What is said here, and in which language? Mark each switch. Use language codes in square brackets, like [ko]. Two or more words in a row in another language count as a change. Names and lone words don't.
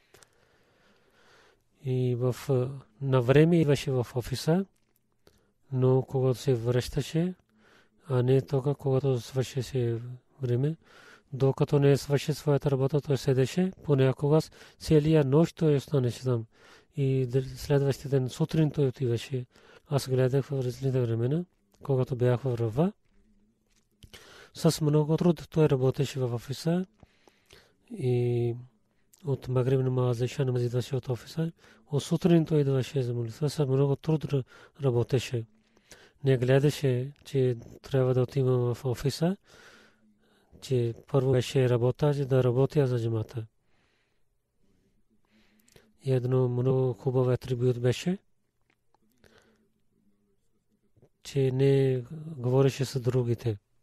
[bg] И на време идваше в офиса, но когато се връщаше, а не тока, когато свършеше време, докато не свърши своята работа, той седеше, понякога целия нощ той останеше там. И следващия ден сутрин той отиваше. Аз гледах в различните времена, когато бях в Рава. С много труд той работеше в офиса и от Магриб намаз иша намаз идваше от офиса. От сутрин той идваше за молитва. С много труд работеше. Не гледаше, че трябва да отивам в офиса, че първо беше работа, да работя за джамата. Едно много хубав атрибут беше, че не говореше с другите.